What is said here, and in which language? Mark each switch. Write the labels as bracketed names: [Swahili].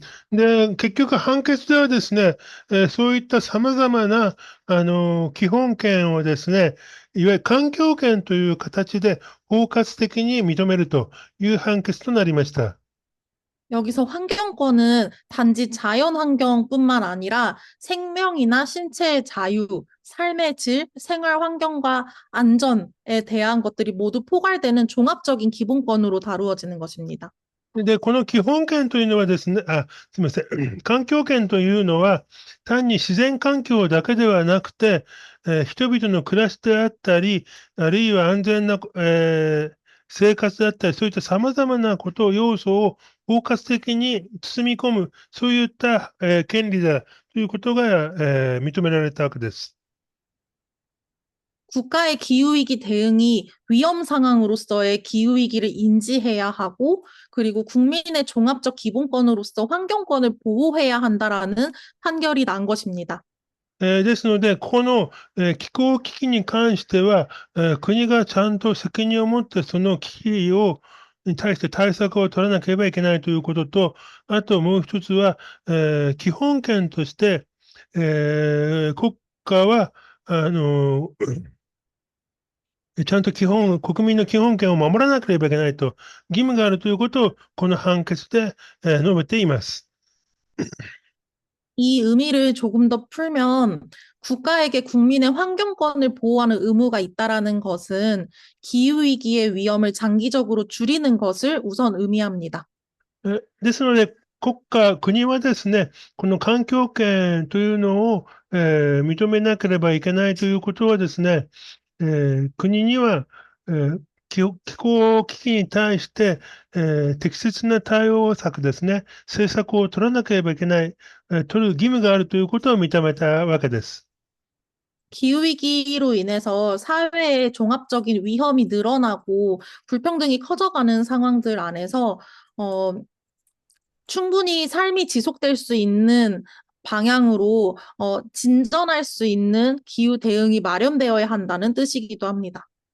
[Japanese] で、結局判決ではですね、そういった様々な、基本権をですね、いわゆる環境権という形で包括的に認めるという判決となりました。 [Korean] 여기서 환경권은 단지 자연 환경뿐만 아니라 생명이나 신체의 자유, 삶의 질, 생활 환경과 안전에 대한 것들이 모두 포괄되는 종합적인 기본권으로 다루어지는 것입니다. [Japanese] で、この基本権というのはですね、すみません。環境権というのは、単に自然環境だけではなくて、人々の暮らしであったり、あるいは安全な、生活であったり、そういった様々なことを、要素を包括的に包み込む、そういった、権利だということが、認められたわけです。 [Korean] 국가의 기후위기 대응이 위험 상황으로서의 기후위기를 인지해야 하고, 그리고 국민의 종합적 기본권으로서 환경권을 보호해야 한다라는 판결이 난 것입니다. [Japanese] ですので、この、気候危機に関しては、国がちゃんと責任を持ってその危機に対して対策を取らなければいけないということと、あともう一つは、基本権として、国家は、ちゃんと国民の基本権を守らなければいけないと、義務があるということを、この判決で、述べています。 [Korean] 이 의미를 조금 더 풀면 국가에게 국민의 환경권을 보호하는 의무가 있다라는 것은 기후위기의 위험을 장기적으로 줄이는 것을 우선 의미합니다. [Japanese] ですので、国はですね、この環境権というのを、認めなければいけないということはですね、国には、気候危機に対して、適切な対応策ですね、政策を取らなければいけない、取る義務があるということを認めたわけです。 [Korean] 기후위기로 인해서 사회의 종합적인 위험이 늘어나고 불평등이 커져가는 상황들 안에서 어, 충분히 삶이 지속될 수 있는 방향으로 진전할 수 있는 기후 대응이 마련되어야 한다는 뜻이기도 합니다.